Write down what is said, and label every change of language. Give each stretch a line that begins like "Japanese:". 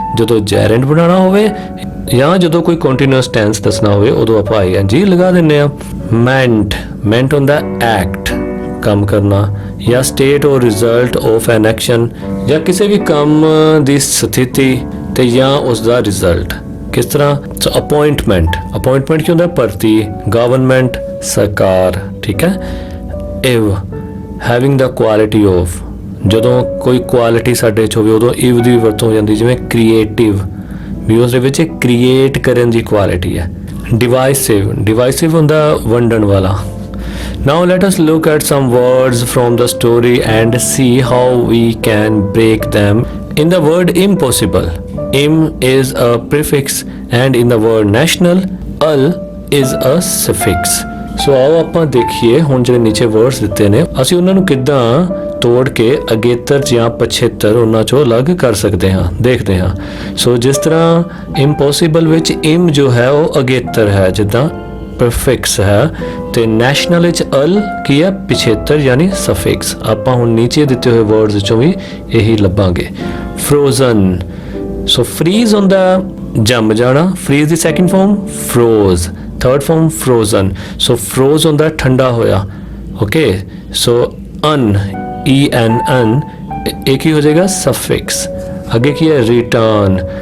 Punjabi: ਜਦੋਂ ਜੈਰੈਂਡ ਬਣਾਉਣਾ ਹੋਵੇ ਜਾਂ ਜਦੋਂ ਕੋਈ ਕੰਟੀਨਿਊਸ ਟੈਂਸ ਦੱਸਣਾ ਹੋਵੇ ਉਦੋਂ ਆਪਾਂ ING ਲਗਾ ਦਿੰਦੇ ਆ। ਮੈਂਟ, ਮੈਂਟ ਹੁੰਦਾ ਐਕਟ, ਕੰਮ ਕਰਨਾ, ਜਾਂ ਸਟੇਟ ਔਰ ਰਿਜ਼ਲਟ ਆਫ ਐਨ ਐਕਸ਼ਨ, ਜਾਂ ਕਿਸੇ ਵੀ ਕੰਮ ਦੀ ਸਥਿਤੀ ਤੇ ਜਾਂ ਉਸ ਦਾ ਰਿਜ਼ਲਟ।
Hindi: किस तरह? सो अपॉइंटमेंट, अपॉइंटमेंट क्यों होता है? भर्ती, गवर्नमेंट, सरकार। ठीक है।
English: इव, having the quality of,
Punjabi: ਜਦੋਂ ਕੋਈ ਕੁਆਲਿਟੀ ਸਾਡੇ 'ਚ ਹੋਵੇ ਉਦੋਂ ਇਵ ਦੀ ਵਰਤੋਂ ਹੋ ਜਾਂਦੀ। ਜਿਵੇਂ ਕ੍ਰੀਏਟਿਵ ਵੀ ਉਸ ਦੇ ਵਿੱਚ ਕ੍ਰੀਏਟ ਕਰਨ ਦੀ ਕੁਆਲਿਟੀ ਹੈ। ਡਿਵਾਈਸਿਵ, ਡਿਵਾਈਸਿਵ ਹੁੰਦਾ ਵੰਡਣ ਵਾਲਾ।
English: Now let us look at some words from the story and see how we can break them. In the word impossible, im is a prefix and in the word national, al is a suffix.
Punjabi: So ਆਓ ਆਪਾਂ ਦੇਖੀਏ ਹੁਣ ਜਿਹੜੇ ਨੀਚੇ words ਦਿੱਤੇ ਨੇ ਅਸੀਂ ਉਹਨਾਂ ਨੂੰ ਕਿੱਦਾਂ ਤੋੜ ਕੇ ਅਗੇਤਰ ਜਾਂ ਪਛੇਤਰ ਉਹਨਾਂ ਚੋਂ ਅਲੱਗ ਕਰ ਸਕਦੇ ਹਾਂ। ਦੇਖਦੇ ਹਾਂ। ਸੋ ਜਿਸ ਤਰ੍ਹਾਂ impossible ਵਿੱਚ im ਜੋ ਹੈ ਉਹ ਅਗੇਤਰ ਹੈ, ਜਿੱਦਾਂ
Hindi: प्रीफिक्स है
Punjabi: ਤੇ ਨੈਸ਼ਨਲ ਵਿੱਚ ਅਲ ਕੀ ਹੈ ਪਿਛੇਤਰ ਯਾਨੀ ਸਫਿਕਸ ਆਪਾਂ ਹੁਣ ਨੀਚੇ ਦਿੱਤੇ ਹੋਏ ਵਰਡਸ ਵਿੱਚੋਂ ਵੀ ਇਹੀ ਲੱਭਾਂਗੇ ਫਰੋਜ਼ਨ ਸੋ ਫਰੀਜ਼ ਹੁੰਦਾ ਜੰਮ ਜਾਣਾ ਫਰੀਜ਼ ਦੀ second farm ਫਰੋਜ਼ third farm frozen ਸੋ ਫਰੋਜ਼ ਹੁੰਦਾ ਠੰਡਾ ਹੋਇਆ ਓਕੇ ਸੋ ਅਨ ਈ ਐਨ ਅਨ
Hindi: एक ही हो जाएगा सफिक्स आगे की है रिटर्न